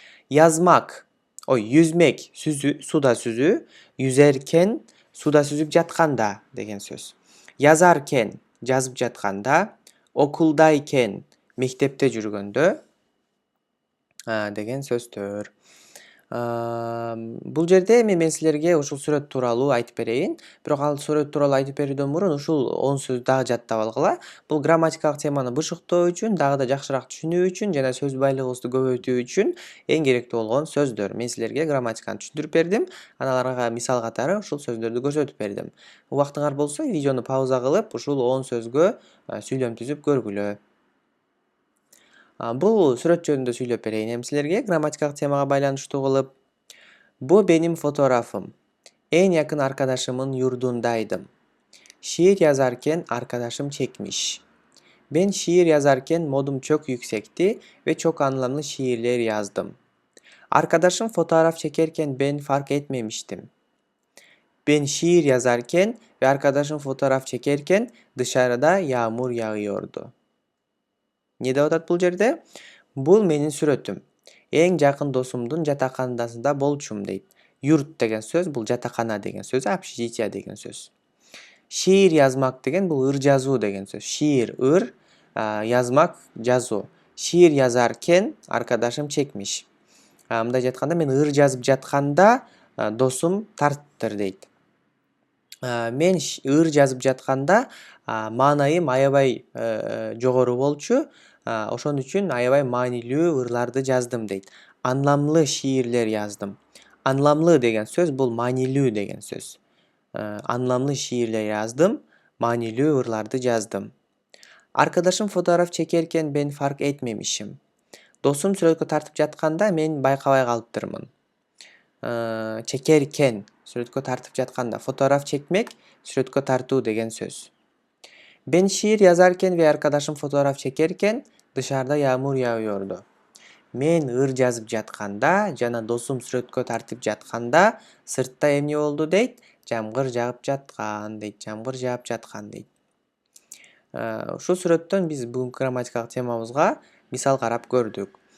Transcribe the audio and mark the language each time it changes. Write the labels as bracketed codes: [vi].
[tr] Yazmak, yüzmek, suda süzүү, yüzerken, suda süzüp jatkanda [ky] деген сөз. Yazarken, жазып жатканда, okuldayken, мектепте жүргөндө деген сөздөр. Бул жерде мен силерге ушул сүрөт тууралуу айтып берейин. Бирок ал сүрөт тууралуу айтып берүүдөн мурун ушул 10 сөздү дагы жаттап алгыла. Бул грамматикалык теманы бышыктоо үчүн, дагы да жакшыраак түшүнүү үчүн жана сөз байлыгыбызды көбөйтүү үчүн эң керектүү болгон сөздөр. Мен силерге грамматиканы түшүндүрүп бердим, аналарга мисал катары ушул сөздөрдү көрсөтүп бердим. Убактыңар болсо видеону пауза кылып, ушул 10 сөзгө сүйлөм түзүп көргүлө. Бул сүрөт жөнүндө сүйлөп берейин эми силерге грамматикалык темага байланыштуу кылып. [tr] Bu benim fotoğrafım. En yakın arkadaşımın yurdundaydım. Şiir yazarken arkadaşım çekmiş. Ben şiir yazarken modum çok yüksekti ve çok anlamlı şiirler yazdım. Arkadaşım fotoğraf çekerken ben fark etmemiştim. Ben şiir yazarken ve arkadaşım fotoğraf çekerken dışarıda yağmur yağıyordu. [ky] Ne деп атат бул жерде? Бул менин сүрөтүм. Эң жакын досумдун жатаканасында болчумун дейт. Юрт деген сөз, бул жатакана деген сөз, общежитие деген сөз. Şiir yazmak деген бул ыр жазуу деген сөз. Şiir ыр, yazmak жазуу. [tr] Şiir yazarken arkadaşım çekmiş. [ky] Мындайча айтканда мен ыр жазып жатканда досум тарттыр дейт. Мен ыр жазып жатканда маанайым аябай жогору болчу. Ошон үчүн аябай маанилүү ырларды жаздым дейт. [tr] Anlamlı şiirler yazdım. [ky] Anlamlı деген сөз бул маанилүү деген сөз. [tr] Anlamlı şiirler yazdım. [ky] Маанилүү ырларды жаздым. [tr] Arkadaşım fotoğraf çekerken ben fark etmemişim. [ky] Досум сүрөткө тартып жатканда мен байкабай калыптырмын. Çekerken сүрөткө тартып жатканда, fotoğraf çekmek сүрөткө тартуу деген сөз. [tr] Ben şiir yazarken ve arkadaşım fotoğraf çekerken dışarıda yağmur yağıyordu. [ky] Мен ыр жазып жатканда жана досум сүрөткө тартып жатканда сыртта эмне болду дейт? Жамгыр жаап жаткан дейт. Жамгыр жаап жаткан дейт. Ушул сүрөттөн биз бүгүнкү грамматикалык темабызга мисал карап көрдүк.